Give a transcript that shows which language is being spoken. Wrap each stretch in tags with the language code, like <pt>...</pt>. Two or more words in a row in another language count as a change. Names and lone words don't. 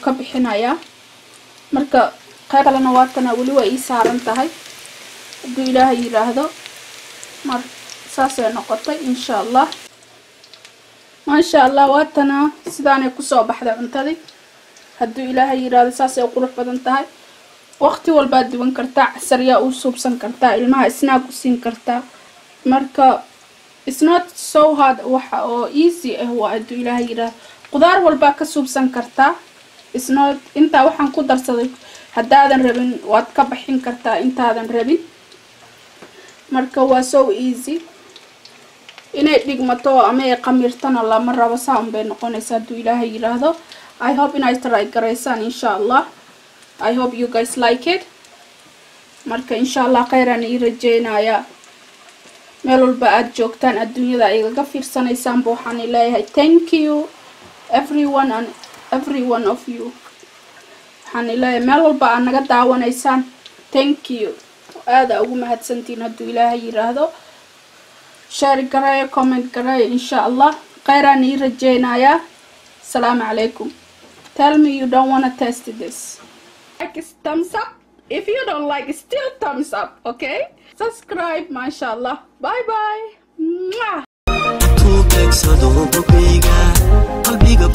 <so>ka bixinayaa marka qayb kalena waatana wali way ii saaran tahay haduu Ilaahay yiraahdo mar saasay noqotay</so> <ar>insha Allah ma sha Allah</ar> <so>waatana sidaanay ku soo baxday cuntadii haduu Ilaahay yiraahdo saasay qurux badan tahay waqti walba duwan kartaa casriya u suubsan kartaa ilmaha snack u siin kartaa marka</so> <en>it's not so hard</en> <so>waxa oo easy ah waa haduu Ilaahay yiraahdo qudaar walba ka suubsan kartaa</so> <en>it's not</en> <so>inta waxaan ku darsaday hadaadan rabin waad ka bixin kartaa intaadan rabin marka waa</so> <en>so easy</en> <so>inay dhigmato ama ay qamirtana lama rabo saan bay noqonaysaa haduu Ilaahay yiraahdo</so> <en>I hope</en> <so>inay try gareysaan</so> <ar>insha Allah</ar> <en>I hope you guys like it</en> <so>marka</so> <ar>insha Allah khayran</ar> <so>ii rajeynaya meel walba aad joogtaan adduunyada igaga fiirsanaysaan waxaan leeyahay</so> <en>thank you every one of you</en> <so>waxaan leeyahay meel walba aad naga daawanaysaan</so> <en>thank you</en> <so>aad ugu mahadsantiin hadduu ilaahay yiraahdo share gareeyo comment gareeyo</so> <ar>insha Allah khayran</ar> <so>ii rajeynaya</so> <ar>assalamu alaykum</ar> <en>tell me you don't want to test this like thumbs up if you don't like still thumbs up okay subscribe mashallah bye bye</en>